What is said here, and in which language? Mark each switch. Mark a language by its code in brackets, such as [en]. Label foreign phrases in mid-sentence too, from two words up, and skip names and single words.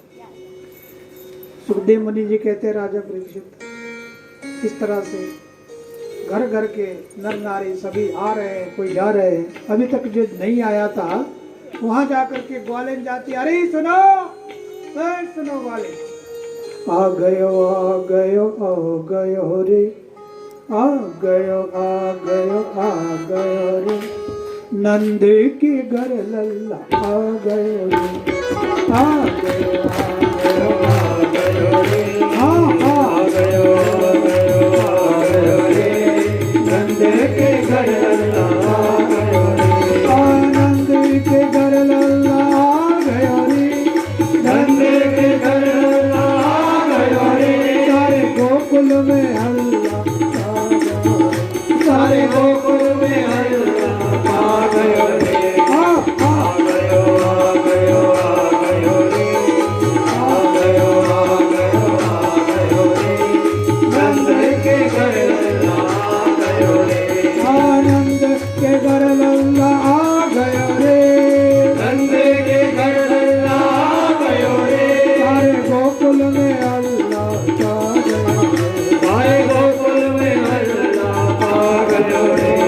[hi] सुखदेव मुनि जी कहते राजा परीक्षित, इस तरह से घर घर के नर नारी सभी आ रहे हैं, कोई जा रहे हैं। अभी तक जो नहीं आया था वहां जाकर के ग्वालिन जाती, अरे सुनो सुनो ग्वालिन, [bra] आ गयो आ गयो आ गयो रे, आ गयो आ गयो आ गयो रे, नंद के घर लल्ला आ गयो रे, आ गयो, आ गयो रे, हाँ आ गयो, आ गयो रे, नंद के घर लल्ला आ गयो रे, नंद के घर लल्ला आ गयो रे, नंद के घर लल्ला आ गयो रे, सारे गोकुल में हल्ला आ गयो रे, सारे गोकुल में हल्ला आ गयो रे, आ गयो, आ गयो, आ गयो रे, आ गयो, आ गयो, आ गयो रे, नंद के घर लल्ला आ गयो रे, आनंद के घर लल्ला आ गयो रे, नंद के घर लल्ला आ गयो रे, सारे गोकुल में हल्ला छा गयो रे, सारे गोकुल में हल्ला आ गयो रे।